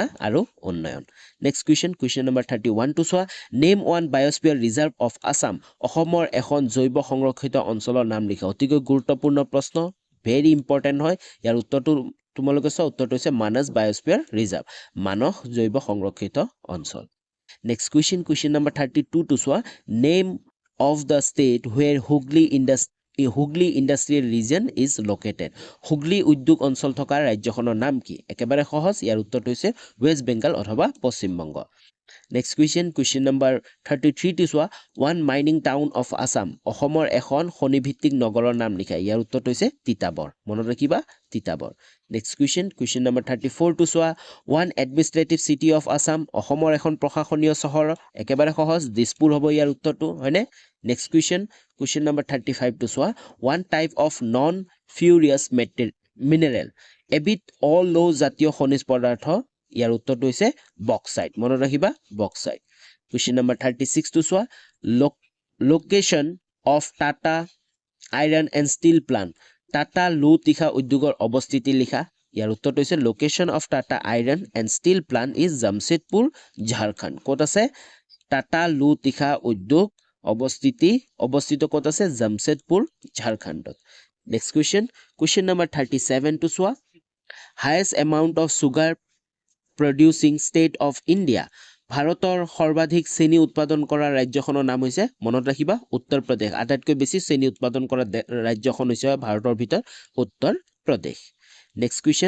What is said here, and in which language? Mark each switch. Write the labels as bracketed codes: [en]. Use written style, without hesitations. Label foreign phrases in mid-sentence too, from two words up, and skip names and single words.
[as] আৰু উন্নয়ন [en] next question number 31 [as] টো চোৱা [en] name one biosphere reserve of Assam [as] অসমৰ এখন জৈৱ সংৰক্ষিত অঞ্চলৰ নাম লিখা অতিকৈ গুৰুত্বপূৰ্ণ প্ৰশ্ন [en] very important [as] হয় ইয়াৰ উত্তৰটো তোমালোকে চোৱা উত্তৰটো হৈছে মানস বায়'স্ফিয়াৰ ৰিজাৰ্ভ মানস জৈৱ সংৰক্ষিত অঞ্চল [en] Next question number 32 [as] টো চোৱা [en] name of the state where Hooghly Industrial Region is located. [as] Hooghly উদ্যোগ অঞ্চল থকা ৰাজ্যখনৰ নাম কি একেবাৰে সহজ ইয়াৰ উত্তৰটো হৈছে ওয়েস্ট বেংগল অথবা পশ্চিম বংগ [en] Next question number 33 [as] টো চোৱা [en] one mining town of Assam [as] অসমৰ এখন খনিভিত্তিক নগৰৰ নাম লিখা ইয়াৰ উত্তৰটো হৈছে তিতাবৰ মনত ৰাখিবা তিতাবৰ [en] Next question number 34 [as] টো চোৱা [en] one administrative city of Assam [as] অসমৰ এখন প্ৰশাসনীয় চহৰ একেবাৰে সহজ দিছপুৰ হ'ব ইয়াৰ উত্তৰটো হয়নে [en] Next question number 35 [as] টো চোৱা [en] one type of non ferrous mineral [as] এবিধ অ-লৌ জাতীয় খনিজ পদাৰ্থ ইয়াৰ উত্তৰটো হৈছে বক্সাইট মনত ৰাখিবা বক্সাইট [en] Question number 36 [as] টো চোৱা [en] location of Tata Iron and Steel Plant [as] Tata লো তীখা উদ্যোগৰ অৱস্থিতি লিখা ইয়াৰ উত্তৰটো হৈছে [en] location of Tata Iron and Steel Plant is [as] জামশেদপুৰ ঝাৰখণ্ড ক'ত আছে টাটা লো তীখা উদ্যোগ অৱস্থিত ক'ত আছে জামশেদপুৰ ঝাৰখণ্ডত [en] next question number 37 [as] to চোৱা [en] highest amount of sugar producing state of India [as] ভাৰতৰ সৰ্বাধিক চেনি উৎপাদন কৰা ৰাজ্যখনৰ নাম হৈছে মনত ৰাখিবা উত্তৰ প্ৰদেশ আটাইতকৈ বেছি চেনি উৎপাদন কৰা ৰাজ্যখন হৈছে ভাৰতৰ ভিতৰত উত্তৰ প্ৰদেশ নেক্সট